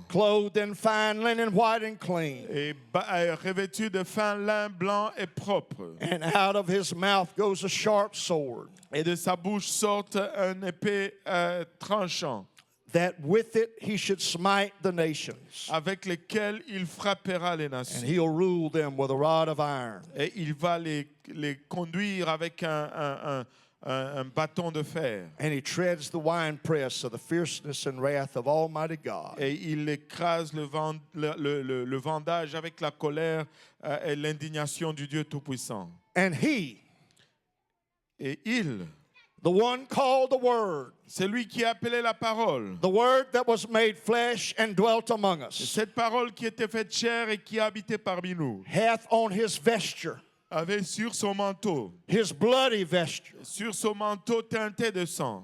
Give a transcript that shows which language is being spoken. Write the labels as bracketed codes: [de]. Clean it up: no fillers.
[en] clothed in fine linen, white and clean. [fr] et revêtus de fin lin blanc et propre. [en] And out of his mouth goes a sharp sword, [fr] Et de sa bouche sort un épée tranchant, [en] that with it he should smite the nations. [fr] avec lequel il frappera les [en] And [fr] nations. [en] he'll rule them with a rod of iron. [fr] Et il va les conduire avec un bâton de fer. [en] And he treads the winepress of the fierceness and wrath of Almighty God. [fr] Et il écrase le vendage avec la colère et l'indignation du Dieu Tout-Puissant. [en] And he, [fr] Et il, [en] the one called the Word, [fr] celui qui a appelé la parole, [en] the Word that was made flesh and dwelt among us, [fr] cette parole qui était faite chair et qui habitait parmi nous, [en] hath on his vesture, [fr] avait sur son manteau, [en] his bloody vesture, [fr] sur son manteau teinté de sang,